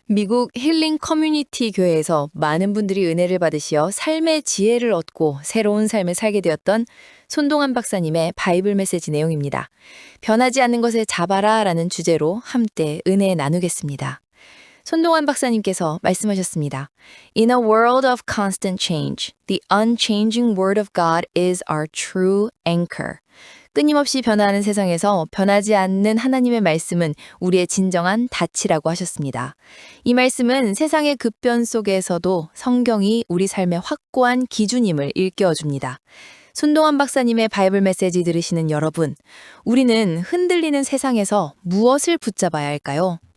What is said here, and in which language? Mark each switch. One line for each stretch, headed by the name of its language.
Korean: 미국 힐링 커뮤니티 교회에서 많은 분들이 은혜를 받으시어 삶의 지혜를 얻고 새로운 삶을 살게 되었던 손동환 박사님의 바이블 메시지 내용입니다. 변하지 않는 것을 잡아라 라는 주제로 함께 은혜 나누겠습니다. 손동환 박사님께서 말씀하셨습니다.
English: In a world of constant change, the unchanging word of God is our true anchor.
Korean: 끊임없이 변화하는 세상에서 변하지 않는 하나님의 말씀은 우리의 진정한 닻이라고 하셨습니다. 이 말씀은 세상의 급변 속에서도 성경이 우리 삶의 확고한 기준임을 일깨워줍니다. 손동환 박사님의 바이블 메시지 들으시는 여러분, 우리는 흔들리는 세상에서 무엇을 붙잡아야 할까요?